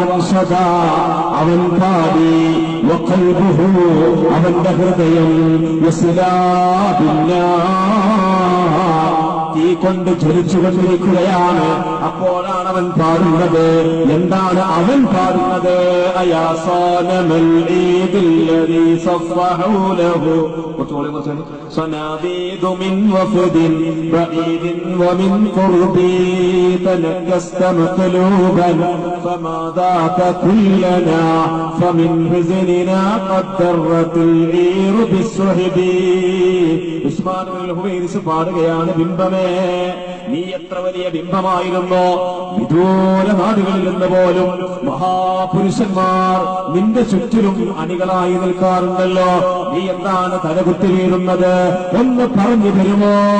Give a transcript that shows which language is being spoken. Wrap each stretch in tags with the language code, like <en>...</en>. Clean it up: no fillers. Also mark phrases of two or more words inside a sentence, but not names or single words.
<ml>അവൻ പാടി, അവന്റെ ഹൃദയം തീ കൊണ്ട് ജ്വലിച്ചുകൊണ്ടിരിക്കുകയാണ്. അപ്പോഴാണ് അവൻ പാടുന്നത്. എന്താണ് അവൻ പാടുന്നത്?</ml> <ar>صناديد من وفد بعيد ومن قرب تنكست مقلوبا فما ذاك كلنا فمن حزننا قد درت العير بالسحب.</ar> <ml>ഉസ്മാൻ ഇബ്നുൽ ഹുവൈരിസ് പാടുകയാണ്, ബിംബമേ, നീ എത്ര വലിയ ബിംബമായിരുന്നോ! വിദൂര നാടുകളിൽ നിന്ന് പോലും മഹാപുരുഷന്മാർ നിന്റെ ചുറ്റിലും അണികളായി നിൽക്കാറുണ്ടല്ലോ. നീ എന്താണ് തലകുത്തി വീഴുന്നത്? ഒന്ന് പറഞ്ഞു തരുമോ?</ml>